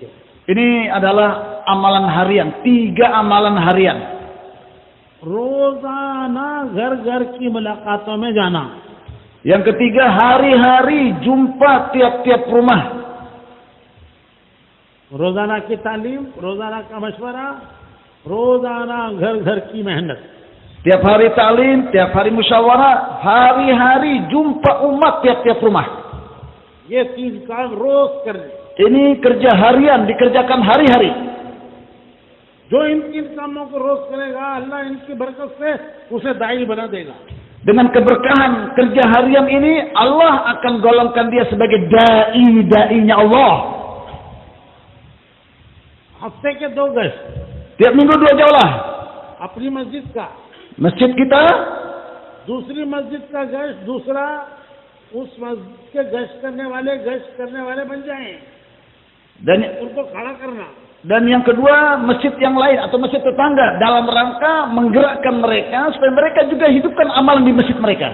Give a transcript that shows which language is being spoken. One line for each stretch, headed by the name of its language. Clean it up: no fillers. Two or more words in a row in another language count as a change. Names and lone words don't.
Indonesian: Ini adalah amalan harian, 3 amalan harian.
Hindi: रोजाना घर घर की मुलाकातों में जाना.
Indonesian: Yang ketiga, hari-hari jumpa tiap-tiap rumah.
Hindi: रोजाना की तालीम, रोजाना का मशवरा, रोजाना घर घर की मेहनत.
Indonesian: Tiap hari talim, tiap hari musyawarah, hari-hari jumpa umat tiap-tiap rumah.
Hindi: ये 3 काम रोज करने.
Indonesian: Ini kerja harian, dikerjakan hari-hari.
Hindi: जो इन 3 कामों को रोज करेगा, अल्लाह इनकी बरकत से उसे दाई बना देगा.
Indonesian: Dengan keberkahan kerja harian ini, Allah akan golongkan dia sebagai da'i-da'inya Allah.
Hindi: हफ्ते के 2 गश्त
Indonesian: Tiap minggu 2 jaulah.
Hindi: अपनी मस्जिद का,
Indonesian: Masjid kita,
Hindi: दूसरी मस्जिद का गश्त, दूसरा उस मस्जिद के गश्त करने वाले बन जाएं.
Indonesian: dan
Hindi: उनको खड़ा करना.
Indonesian: yang kedua masjid yang lain atau masjid tetangga dalam rangka menggerakkan mereka supaya mereka juga hidupkan amalan di masjid mereka.